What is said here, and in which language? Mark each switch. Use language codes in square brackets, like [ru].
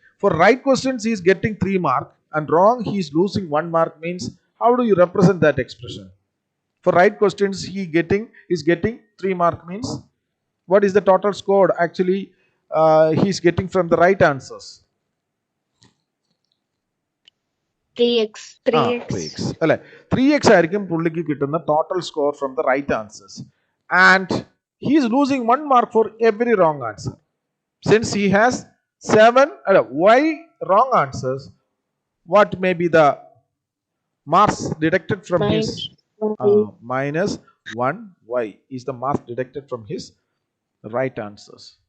[en] For right questions he is getting 3 mark and wrong he is losing 1 mark. Means how do you represent that expression? For right questions he is getting 3 mark, means what is the total score actually he is getting from the right answers? 3x. [ml] അല്ലേ? 3x ആയിരിക്കും പുള്ളിക്ക് കിട്ടുന്ന total score [en] From the right answers. And he is losing 1 mark for every wrong answer. Since he has 7 y wrong answers, what may be the marks deducted from his minus 1 y is the mark deducted from his right answers.